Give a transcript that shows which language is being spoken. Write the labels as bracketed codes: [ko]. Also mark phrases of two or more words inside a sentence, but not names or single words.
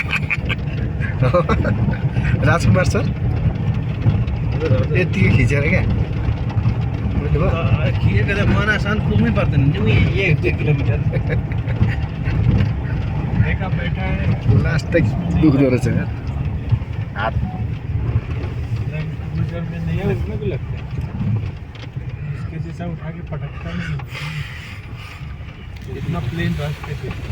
[ne] राजकुमार सर यत्तिकै खिचेर क्या खिचेको त मनासम्म पुग्नै पर्दैन नि 1-2 किलोमिटर लास्ट दुख्दो रहेछ यार हात [hi] इसके जैसा उठा के पटकता नहीं, इतना प्लेन रास्ते पे।